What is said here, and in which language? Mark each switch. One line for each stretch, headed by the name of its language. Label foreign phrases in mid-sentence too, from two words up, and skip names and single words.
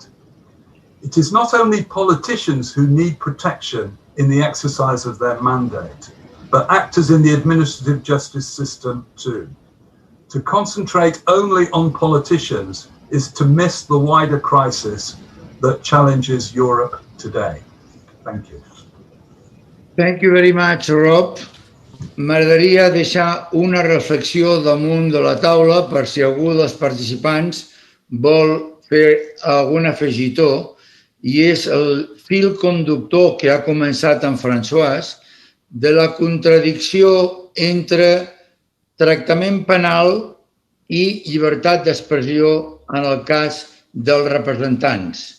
English: It is not only politicians who need protection in the exercise of their mandate, but actors in the administrative justice system too. To concentrate only on politicians is to miss the wider crisis that challenges Europe today. Thank you. Thank you very much, Rob.
Catalan: m'agradaria deixar una reflexió damunt de la taula per si algú dels participants vol fer algun afegitó, i és el fil conductor que ha començat en François de la contradicció entre tractament penal i llibertat d'expressió en el cas dels representants.